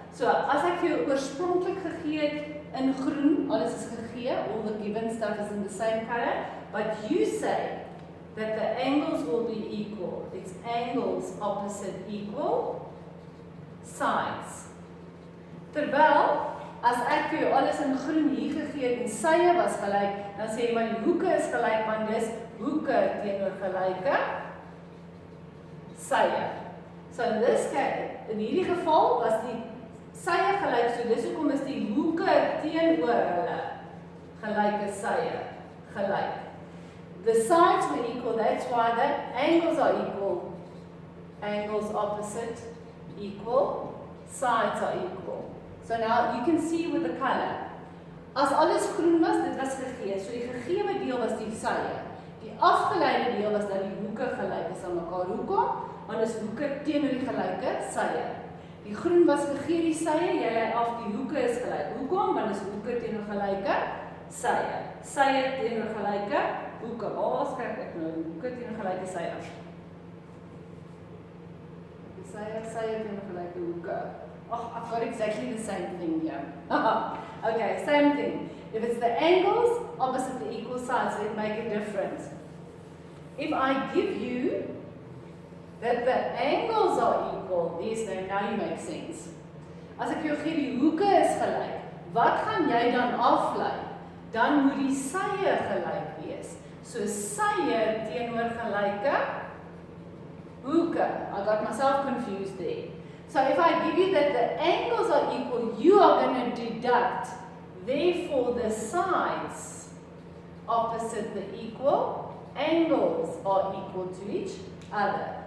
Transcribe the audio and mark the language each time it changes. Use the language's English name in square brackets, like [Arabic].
[Afrikaans] So as ek vir jou oorspronklik gegee het in groen, alles is gegee, [English] all the given stuff is in the same color, but you say that the angles will be equal. It's angles opposite equal sides. [Afrikaans] Terwyl as ek vir jou alles in groen hier gegee het en sye was gelyk, dan sê jy maar die hoeke is gelyk want dis hoeke teenoor gelyke sye. [English] So in this case, [Afrikaans] in hierdie geval was die sye gelyk, so dis hoekom is die hoeke teenoor hulle gelyke sye gelyk. [English] The sides were equal, that's why the angles are equal. Angles opposite equal, sides are equal. So now you can see with the color. [Afrikaans] As alles groen was, dit was gegee. So die gegewe deel was die sye. Die afgeleide deel was dat die hoeke gelyk is aan mekaar. Hoekom? Want is hoeke teenoor die gelyke sye. Die groen was gegee die sye, jy lei af die hoeke is gelyk. Hoekom? Want is hoeke teenoor gelyke sye. Sye teenoor gelyke hoeke. Waar skryf ek nou? Hoeke teenoor gelyke sye. Sye teenoor gelyke hoeke. [English] Oh, I've got exactly the same thing here. Okay, same thing. If it's the angles opposite the equal sides, they make a difference. If I give you that the angles are equal, yes, now you make sense. [Afrikaans] As ek jou gee die hoeke is gelyk, wat gaan jy dan aflei? Dan moet die sye gelyk wees. So sye teenoor gelyke hoeke. [English] I got myself confused there. So if I give you that the angles are equal, you are going to deduct, therefore the sides opposite the equal angles are equal to each other.